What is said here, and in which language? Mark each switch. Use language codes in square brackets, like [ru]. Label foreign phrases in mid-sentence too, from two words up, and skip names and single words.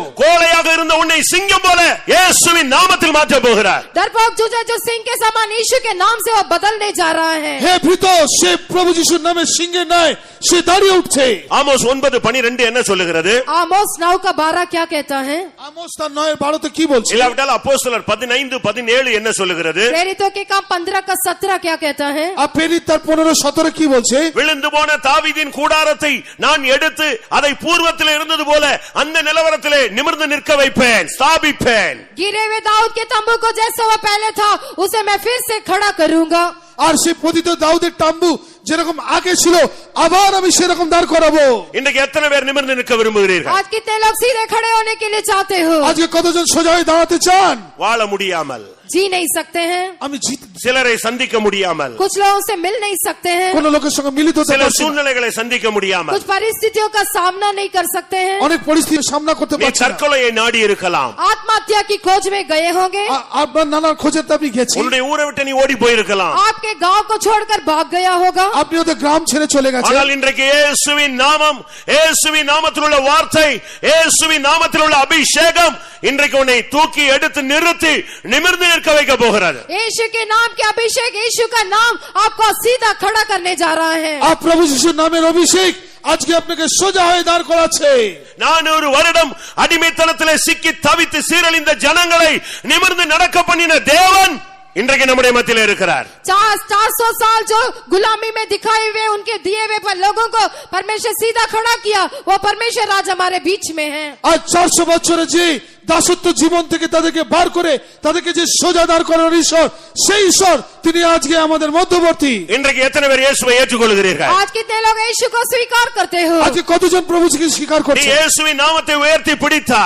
[ta] கோழையாக இருந்த உன்னை சிங்கம் போல இயேசுவின் நாமத்தில் மாற்ற போகிறார் [hi] डरपोक तुझे जो सिंह के समान यीशु के नाम से वो बदलने जा रहा है [bn] হে ভীত সে প্রভু যিশুর নামে সিংহের ন্যায় সে দাঁড়িয়ে উঠছে [ta] ஆமோஸ் 9:12 என்ன சொல்லுகிறது [hi] आमोस 9 का 12 क्या कहता है [bn] আমোস তার 9:12 কি বলছে [ta] இல்லாவிட்டால் அப்போஸ்தலர் 15:17 என்ன சொல்லுகிறது [hi] प्रेरितों के काम 15 का 17 क्या कहता है [bn] আর প্রেরিত তার 15-17 কি বলছে [ta] விழுந்து போன தாவீதின் கூடாரத்தை நான் எடுத்து அதை பூர்வத்தில் இருந்தது போல அந்த நிலவரத்திலே நிமிர்ந்து நிற்க வைப்பேன் ஸ்தாபிப்பேன் [hi] गिरे हुए दाऊद के तंबू को जैसे वो पहले था उसे मैं फिर से खड़ा करूंगा [bn] আর সে পতিত দাউদের তাম্বু যেরকম আগে ছিল আবার আমি সেরকম দাঁড় করাবো [ta] இன்றைக்கு எத்தனை பேர் நிமிர்ந்து நிற்க விரும்புகிறீர்கள் [hi] आज कितने लोग सीधे खड़े होने के लिए चाहते हो [bn] আজকে কতজন সোজা হয়ে দাঁড়াতে চান [ta] வாழ முடியாமல் [hi] जी नहीं सकते हैं [bn] আমি [ta] சிலரை சந்திக்க முடியாமல் [hi] कुछ लोगों से मिल नहीं सकते हैं [bn] কোন লোকের সঙ্গে মিলিত হতে [ta] சில [bn] পারছি না। [ta] சூழ்நிலைகளை சந்திக்க முடியாமல் [hi] कुछ परिस्थितियों का सामना नहीं कर सकते हैं [bn] অনেক পরিস্থিতির সামনা করতে [ta] நீ [bn] পারছি না। [ta] தற்கொலையை நாடி இருக்கலாம் [hi] आत्महत्या की खोज में गए होंगे [bn] আপনার নানার খোঁজে তো আপনি গেছেন [ta] உன்னுடைய ஊரை விட்டு நீ ஓடி போயிருக்கலாம் [hi] आपके गांव को छोड़कर भाग गया होगा [bn] আপনি ওদের গ্রাম ছেড়ে চলে গেছেন [ta] ஆனால் இன்றைக்கு இயேசுவின் நாமம் இயேசுவின் நாமத்தில் உள்ள வார்த்தை இயேசுவின் நாமத்தில் உள்ள அபிஷேகம் இன்றைக்கு உன்னை தூக்கி எடுத்து நிறுத்தி நிமிர்ந்து நிற்க வைக்க போகிறது [hi] यीशु के नाम के अभिषेक यीशु का नाम आपको सीधा खड़ा करने जा रहा है [bn] আর প্রভু যিশুর নামের অভিষেক আজকে আপনাকে সোজা হয়ে দাঁড় করাচ্ছে [ta] 400 வருடம் அடிமைத்தனத்திலே சிக்கி தவித்து சீரழிந்த ஜனங்களை நிமிர்ந்து நடக்க பண்ணின தேவன் இன்றைக்கு நம்முடைய மத்தியிலே இருக்கிறார் [hi] 400 साल जो गुलामी में दिखाए हुए उनके दिए हुए पर लोगों को परमेश्वर सीधा खड़ा किया वो परमेश्वर आज हमारे बीच में है [bn] আর 400 বছরে যে দাসত্ব জীবন থেকে তাদেরকে বার করে তাদেরকে যে সোজা দাঁড় করানোর ঈশ্বর সেই ঈশ্বর তিনি আজকে আমাদের মধ্যবর্তী [ta] இன்றைக்கு எத்தனை பேர் இயேசுவை ஏற்றுக்கொள்கிறீர்கள் [hi] आज कितने लोग यीशु को स्वीकार करते हो [bn] আজকে কতজন প্রভুকে স্বীকার [ta] நீ [bn] করছে [ta] இயேசுவின் நாமத்தை உயர்த்தி பிடித்தால்